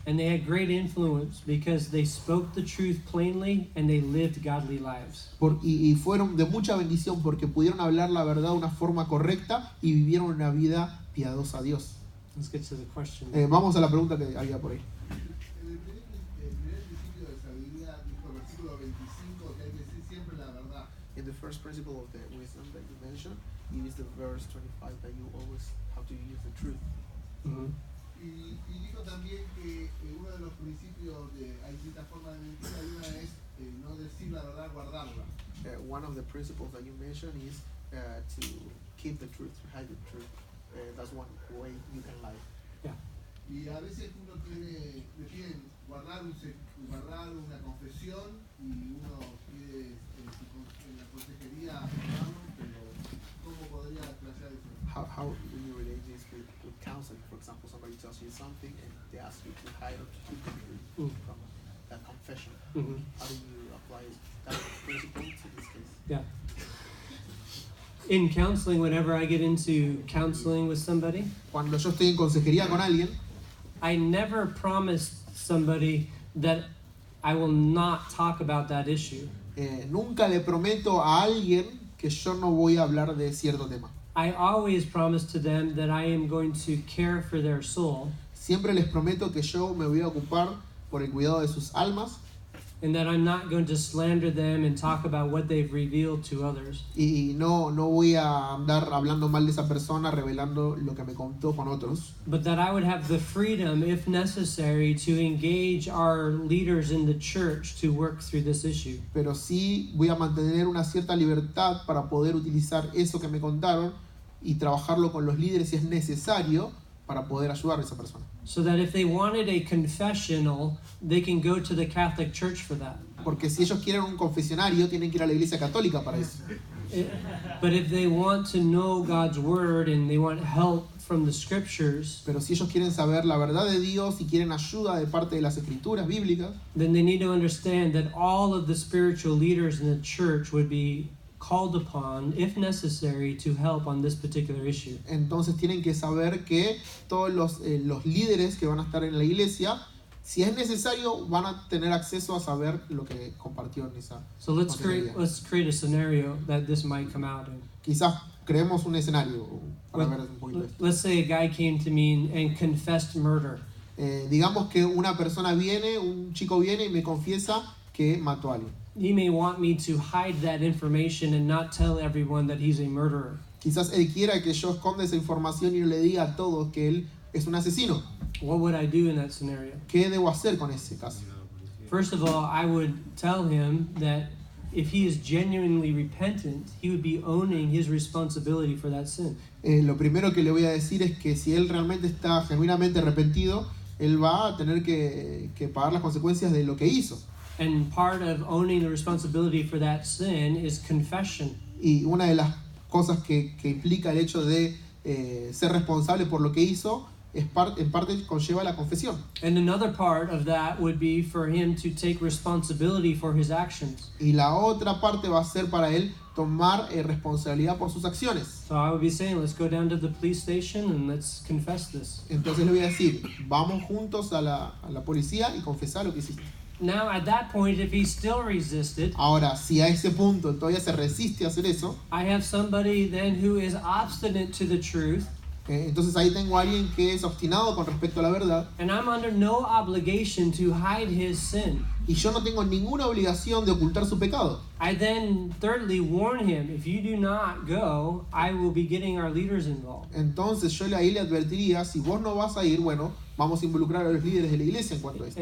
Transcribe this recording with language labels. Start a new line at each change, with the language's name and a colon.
English: And they had great influence because they spoke the truth plainly and they lived godly lives.
Spanish: Y fueron de mucha bendición porque pudieron hablar la verdad de una forma correcta y vivieron una vida piadosa a Dios.
English: Let's get to the question.
Spanish: Vamos a la pregunta que había por ahí. En el primer principio de sabiduría, dijo el versículo 25, que hay que decir siempre la verdad.
English: In the first principle of the wisdom that you mentioned, you use the verse 25 that you always have to use the truth. Mhm.
Spanish: Y dijo también que uno de los principios hay cierta forma de mentira, y una es no decir la verdad, guardarla.
English: One of the principles that you mentioned is to keep the truth, to hide the truth. That's one way you can lie.
Spanish: Y a veces uno le piden guardar una confesión y uno pide en la consejería guardarlo, pero ¿cómo podría explayar eso?
English: How do you relate this with counseling? For example, somebody tells you something and they ask you to hide or to keep the truth from that confession. Mhm. How do you apply that principle to this case? Yeah. In counseling, whenever I get into counseling with somebody,
Spanish: Cuando yo estoy en consejería con alguien,
English: I never promise somebody that I will not talk about that issue.
Spanish: nunca le prometo a alguien que yo no voy a hablar de cierto tema.
English: I always promise to them that I am going to care for their soul
Spanish: Siempre les prometo que yo me voy a ocupar por el cuidado de sus almas
English: and that I'm not going to slander them and talk about what they've revealed to others.
Spanish: y no voy a andar hablando mal de esa persona, revelando lo que me contó con otros,
English: But that I would have the freedom, if necessary, to engage our leaders in the church to work through this issue.
Spanish: pero sí voy a mantener una cierta libertad para poder utilizar eso que me contaron y trabajarlo con los líderes si es necesario para poder ayudar a esa persona.
English: So that if they wanted a confessional, they can go to the Catholic Church for that.
Spanish: Porque si ellos quieren un confesionario, tienen que ir a la iglesia católica para eso.
English: But if they want to know God's word and they want help from the scriptures,
Spanish: Pero si ellos quieren saber la verdad de Dios y quieren ayuda de parte de las escrituras bíblicas,
English: then they need to understand that all of the spiritual leaders in the church would be called upon, if necessary, to help on this particular issue.
Spanish: entonces tienen que saber que todos los líderes que van a estar en la iglesia, si es necesario, van a tener acceso a saber lo que compartió en esa.
English: So let's
Spanish: consejería.
English: create a scenario that this might come out in.
Spanish: Quizás creemos un escenario para ver un poquito esto.
English: Let's say a guy came to me and confessed murder.
Spanish: Digamos que una persona un chico viene y me confiesa que mató a alguien.
English: He may want me to hide that information and not tell everyone that he's a murderer.
Spanish: Quizás él quiera que yo esconda esa información y no le diga a todos que él es un asesino.
English: What would I do in that scenario?
Spanish: ¿Qué debo hacer con ese caso?
English: First of all, I would tell him that if he is genuinely repentant, he would be owning his responsibility for that sin.
Spanish: Lo primero que le voy a decir es que si él realmente está genuinamente arrepentido, él va a tener que pagar las consecuencias de lo que hizo.
English: And part of owning the responsibility for that sin is confession.
Spanish: Y una de las cosas que implica el hecho de ser responsable por lo que hizo, en parte conlleva la confesión.
English: And another part of that would be for him to take responsibility for his actions.
Spanish: Y la otra parte va a ser para él tomar responsabilidad por sus acciones.
English: So I would be saying, let's go down to the police station and let's confess this.
Spanish: Entonces le voy a decir, vamos juntos a la policía y confesar lo que hiciste.
English: Now, at that point, if he still resisted,
Spanish: Ahora, si a ese punto todavía se resiste a hacer eso,
English: I have somebody then who is obstinate to the truth,
Spanish: entonces ahí tengo a alguien que es obstinado con respecto a la verdad
English: and I'm under no obligation to hide his sin.
Spanish: y yo no tengo ninguna obligación de ocultar su pecado.
English: I then thirdly warn him, if you do not go, I will be getting our leaders involved.
Spanish: Entonces yo ahí le advertiría, si vos no vas a ir, bueno, vamos a involucrar a los líderes de la iglesia en cuanto a esto.